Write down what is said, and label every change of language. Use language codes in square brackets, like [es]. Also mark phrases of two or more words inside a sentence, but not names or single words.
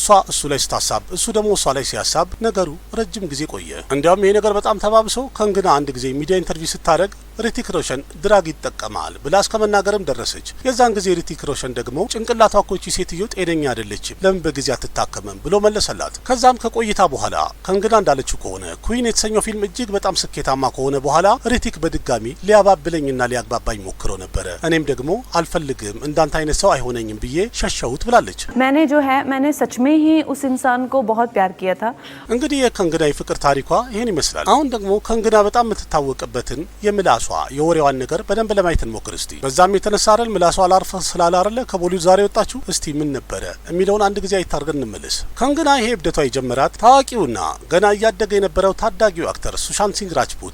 [am] እሱ ላይ ስታሳብ፣ እሱ ደግሞ እሷ ላይ ሲያሳብ ነገሩ ረጅም ጊዜ ቆየ። እንዲያውም ይሄ ነገር በጣም ተባብሶ ከንግና አንድ ጊዜ [en] media interview [am] ስታደርግ ሪቲክ ሮሽን ድራግ ይጠቀማል ብላ እስከ መናገርም ደረሰች። የዛን ጊዜ ሪቲክ ሮሽን ደግሞ ጭንቅላቷ እኮ ይቺ ሴትዮ ጤነኛ አይደለችም፣ ለምን በጊዜ አትታከምም ብሎ መለሰላት። ከዛም ከቆይታ በኋላ ከንግና እንዳለችው ከሆነ ኩዊን የተሰኘው ፊልም እጅግ በጣም ስኬታማ ከሆነ በኋላ ሪቲክ በድጋሚ ሊያባብለኝና ሊያግባባኝ ሞክሮ ነበረ። እኔም ደግሞ አልፈልግም እንዳንተ አይነት ሰው አይሆነኝም ብዬ ሸሸሁት ብላለች። [hi] मैंने जो है मैंने सच में ही उस इंसान को बहुत प्यार किया था። [am] እንግዲህ የከንግና የፍቅር ታሪኳ ይሄን ይመስላል። አሁን ደግሞ ከንግና በጣም የምትታወቅበትን የምላሷ የወሬዋን ነገር በደንብ ለማየት እንሞክር እስቲ። በዛም የተነሳ አይደል ምላሷ አላርፈ ስላላረለ ከቦሊውድ ዛሬ ወጣችሁ እስቲ ምን ነበረ የሚለውን አንድ ጊዜ አይታርገን እንመለስ። ከንግና ይሄ እብደቷ የጀመራት ታዋቂውና ገና እያደገ የነበረው ታዳጊው አክተር ሱሻንት ሲንግ ራጅፑት